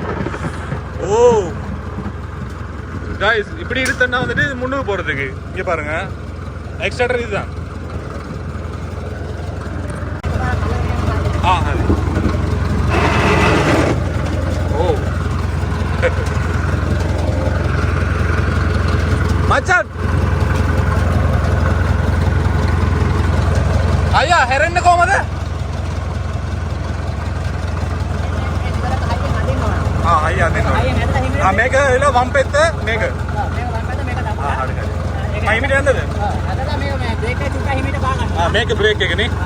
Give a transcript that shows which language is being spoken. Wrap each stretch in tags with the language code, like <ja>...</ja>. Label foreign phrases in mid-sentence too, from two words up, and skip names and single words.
<ta>ஓ காய்ஸ், இப்படி எடுத்தோன்னா வந்துட்டு முன்னுக்கு போகிறதுக்கு இங்கே பாருங்க எக்ஸ்ட்ரா இதுதான். அது ஓ மச்சான்</ta> <si>අයියා හැරෙන්න කොහමද? අයියා අදින්න ඕනේ. මේක එලා වම් පැත්ත මේක. හරි හරි. හිමිට යන්නද? මේක බ්‍රේක් එක නේ.</si>